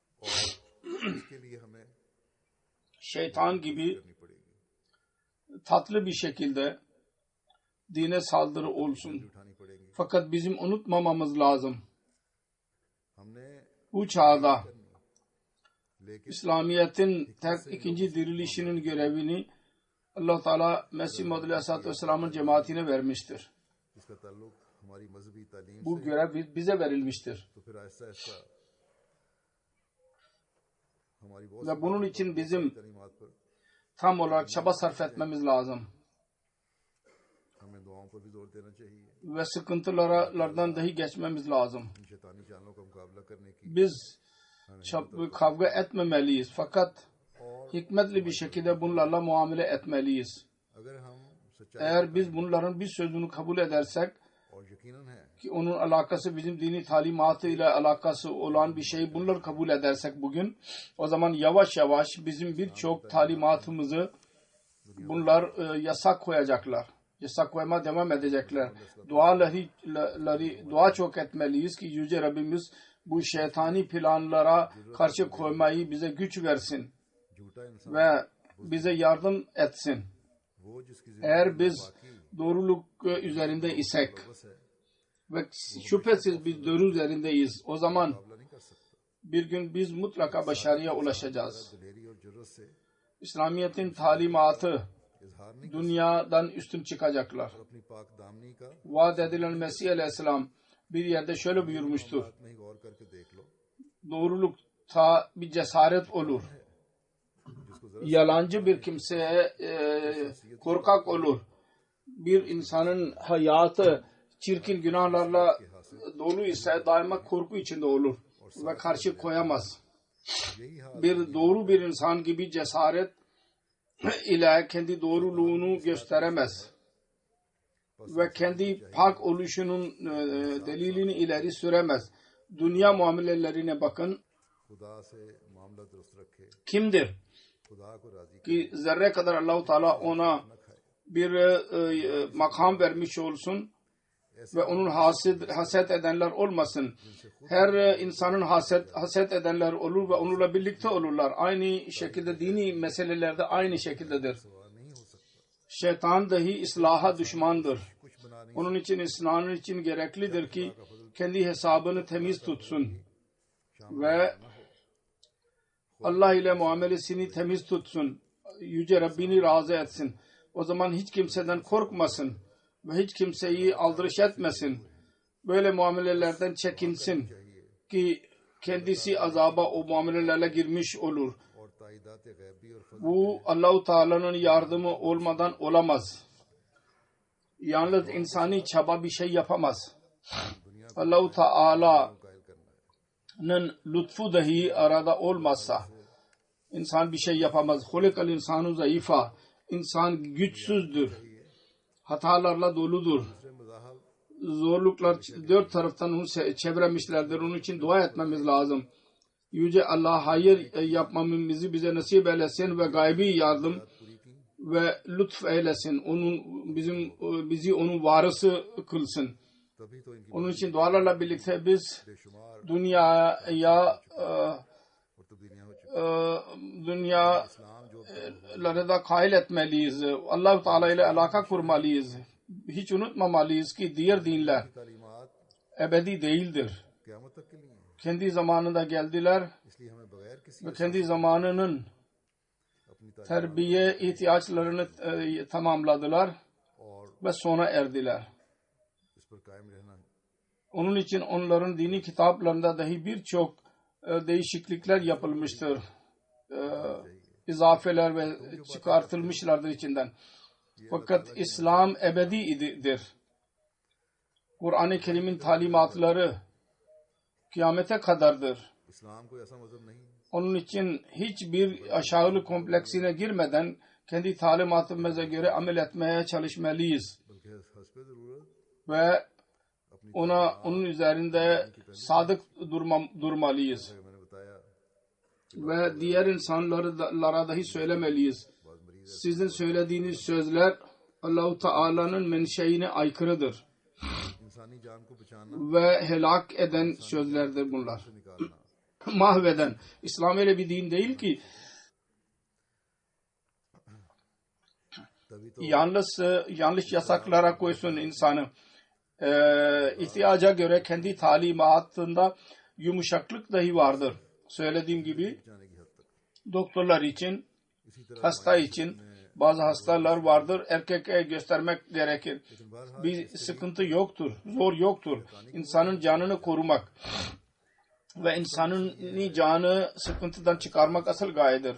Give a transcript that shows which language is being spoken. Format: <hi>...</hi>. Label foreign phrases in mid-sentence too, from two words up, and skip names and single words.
<tr>Şeytan gibi tatlı bir şekilde dine saldırı olsun. Fakat bizim unutmamamız lazım. Bu çağda İslamiyet'in ikinci dirilişinin görevini Allah Teala Mesih Maud Aleyhisselatü Vesselam'ın cemaatine vermiştir.</tr> <ur>اس کا تعلق ہماری مذہبی تعلیم</ur> <tr>Bu görev bize verilmiştir.</tr> <ur>تو پھر آہستہ آہستہ ہماری بہت</ur> <tr>Ve bunun için bizim</tr> <ur>تعلیمات پر</ur> <tr>tam olarak çaba sarf etmemiz lazım.</tr> <ur>ہمیں دعاؤں پر بھی زور دینا چاہیے</ur> <tr>Ve sıkıntılardan dahi geçmemiz lazım.</tr> <ur>ان شیطانی چالوں کا مقابلہ کرنے کی</ur> <tr>Biz kavga etmemeliyiz. Fakat hikmetli bir şekilde bunlarla muamele etmeliyiz.</tr> <ur>اگر ہم سچائی</ur> <tr>Eğer biz bunların bir sözünü kabul edersek</tr> <ur>اور یقیناً ہے</ur> <tr>ki onun alakası bizim dini talimatı ile alakası olan bir şey bunları kabul edersek bugün o zaman yavaş yavaş bizim birçok talimatımızı bunlar yasak koyacaklar. Yasak koyma devam edecekler. Dua çok etmeliyiz ki Yüce Rabbimiz bu şeytani planlara karşı koymayı bize güç versin</tr> <ur>جھوٹا انسان</ur> <tr>ve bize yardım etsin.</tr> <ur>وہ جس کی</ur> <tr>Eğer biz doğruluk üzerinde isek</tr> <ur>بس ہے</ur> <tr>ve şüphesiz biz doğru üzerindeyiz. O zaman</tr> <ur>مقابلہ نہیں کر سکتا</ur> <tr>bir gün biz mutlaka başarıya ulaşacağız.</tr> <ur>دلیری اور جرأت سے</ur> <tr>İslamiyet'in talimatı</tr> <ur>اظہار نہیں</ur> <tr>dünyadan üstün çıkacaklar.</tr> <ur>اپنی پاک دامنی کا</ur> <tr>Vaat edilen Mesih Aleyhisselam bir yerde şöyle buyurmuştur.</tr> <ur>بات میں ہی غور کر کے دیکھ لو</ur> <tr>Doğrulukta bir cesaret olur.</tr> <ur>جس کو ذرا</ur> <tr>Yalancı bir kimseye korkak olur. Bir insanın hayatı çirkin günahlarla dolu ise daima korku içinde olur ve karşı koyamaz.</tr> <ur>یہی حال</ur> <tr>Bir doğru bir insan gibi cesaret ile kendi doğruluğunu gösteremez ve kendi pak oluşunun delilini ileri süremez. Dünya muamelelerine bakın.</tr> <ur>خدا سے معاملہ درست رکھے</ur> <tr>Kimdir</tr> <ur>خدا کو راضی</ur> <tr>ki zerre kadar Allah-u Teala ona bir makam vermiş olsun ve onun haset edenler olmasın. Her insanın haset edenler olur ve onunla birlikte olurlar. Aynı şekilde dini meselelerde aynı şekildedir.</tr> <ur>نہیں ہو سکتا</ur> <tr>Şeytan dahi ıslaha düşmandır.</tr> <ur>کچھ بنا نہیں</ur> <tr>Onun için İslam'ın için gereklidir ki kendi hesabını temiz tutsun ve Allah ile muamelesini temiz tutsun. Yüce Rabbini razı etsin. O zaman hiç kimseden korkmasın ve hiç kimseyi aldırış etmesin. Böyle muamelelerden çekinsin ki kendisi azaba o muamelelerle girmiş olur.</tr> <ur>اور تائیدات غیبی اور فضل</ur> <tr>Bu Allah-u Teala'nın yardımı olmadan olamaz. Yalnız insani çaba bir şey yapamaz. Allah-u Teala'nın</tr> <ur>قائل کرنا ہے</ur> <tr>lütfu dahi arada olmazsa insan bir şey yapamaz.</tr> <ar>خلق الإنسان ضعيفا.</ar> <tr>İnsan güçsüzdür. Hatalarla doludur.</tr> <ur>دوسرے مذاہب</ur> <tr>Zorluklar dört taraftan onu çevremişlerdir. Onun için dua etmemiz lazım. Yüce Allah hayır yapmamızı bize nasip eylesin ve gaybi yardım</tr> <ur>پوری کی</ur> <tr>ve lütf eylesin. Bizi onun varısı kılsın.</tr> <ur>تبھی تو ان کی</ur> <tr>Onun için dualarla birlikte biz</tr> <ur>बेशुमार</ur> <tr>dünyaya</tr> <ur>اور تبدیلیاں ہو چکی</ur> <tr>dünyaları da kail etmeliyiz. Allah-u Teala ile alaka kurmalıyız. Hiç unutmamalıyız ki diğer dinler</tr> <ur>तालीमात</ur> <tr>ebedi değildir.</tr> <ur>قیامت تک کے لیے ہیں</ur> <tr>Kendi zamanında geldiler</tr> <ur>اس لیے ہمیں بغیر کسی</ur> <tr>ve kendi zamanının</tr> <ur>اپنی تعلیم</ur> <tr>terbiye ihtiyaçlarını tamamladılar</tr> <ur>और</ur> <tr>ve sona erdiler.</tr> <ur>اس پر قائم رہنا</ur> <tr>Onun için onların dini kitaplarında dahi birçok değişiklikler yapılmıştır. İzafeler ve çıkartılmışlardır içinden. Fakat İslam ebedidir. Kur'an-ı Kerim'in talimatları kıyamete kadardır.</tr> <ur>اسلام کوئی ایسا مذہب نہیں</ur> <tr>Onun için hiçbir aşağılık kompleksine girmeden kendi talimatımıza göre amel etmeye çalışmalıyız.</tr> <ur>بلکہ حسب ضرورت</ur> <tr>Ve onun üzerinde sadık durmalıyız.</tr> <ur>میں نے بتایا</ur> <tr>Ve diğer insanlara dahi söylemeliyiz.</tr> <ur>بعد مریض</ur> <tr>Sizin söylediğiniz sözler Allah-u Teala'nın menşeine aykırıdır.</tr> <ur>انسانی جان کو بچانا</ur> <tr>Ve helak eden sözlerdir bunlar.</tr> <ur>निकालना</ur> <tr>Mahveden. İslam öyle bir din değil ki</tr> <ur>تبھی تو</ur> <tr>yanlış yasaklara koysun insanı. İhtiyaca göre kendi talimatında yumuşaklık dahi vardır. Söylediğim gibi</tr> <ur>جانے کی حد تک</ur> <tr>Doktorlar için, hasta için bazı hastalar vardır. Erkeğe göstermek gerekir. Bir sıkıntı yoktur, zor yoktur. İnsanın canını korumak ve insanın canı sıkıntıdan çıkarmak asıl gayedir.</tr>